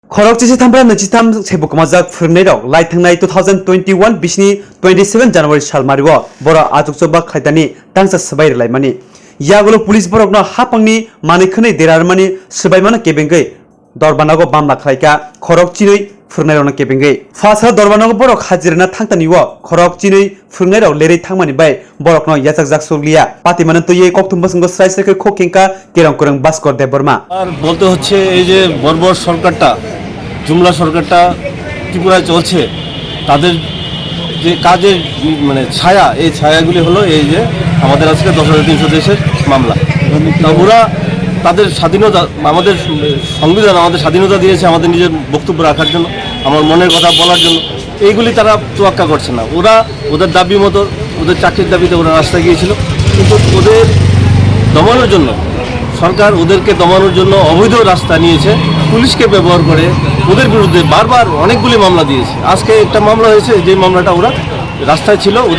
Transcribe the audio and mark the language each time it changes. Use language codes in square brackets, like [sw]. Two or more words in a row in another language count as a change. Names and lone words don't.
[trp] Khorok chisi thambra nachitam sebuk majak phirnai rok laithangnai 2021 bisni 27 January salmarigo bora ajukchoba khaitani tangsa sabai laimani yagulo police borokno Haphangni manikhani Derarwmano sbaimano Kebengwi Derarwmano Mamla khlaika khorok chinui phirnai rok Kebengwi fasa Derarwmano borok hajirna thangtaniwo khorok chinui phirnai rok lerei thangmani bai borokno yajakjak suglia patimano tuye kokthumba singgo srai srai Khuk Khengkha Kerong Kwrwng Baskor Deborma [bn] আর বলতে হচ্ছে এই যে বর্বর সরকারটা জুমলা সরকারটা ত্রিপুরায় চলছে তাদের যে কাজের মানে ছায়া এই ছায়াগুলি হলো এই যে আমাদের আজকে 10,300 দেশের মামলা তা ওরা তাদের স্বাধীনতা আমাদের সংবিধান আমাদের স্বাধীনতা দিয়েছে আমাদের নিজের বক্তব্য রাখার জন্য আমার মনের কথা বলার জন্য এইগুলি তারা তোয়াক্কা করছে না ওদের দাবি মতো ওদের চাকরির দাবিতে ওরা রাস্তায় গিয়েছিল কিন্তু ওদের দমানোর জন্য সরকার ওদেরকে দমানোর জন্য অবৈধ রাস্তা নিয়েছে পুলিশকে ব্যবহার করে ওদের বিরুদ্ধে বারবার অনেকগুলি মামলা দিয়েছে আজকে একটা মামলা হয়েছে যে মামলাটা ওরা রাস্তায় ছিল ওদের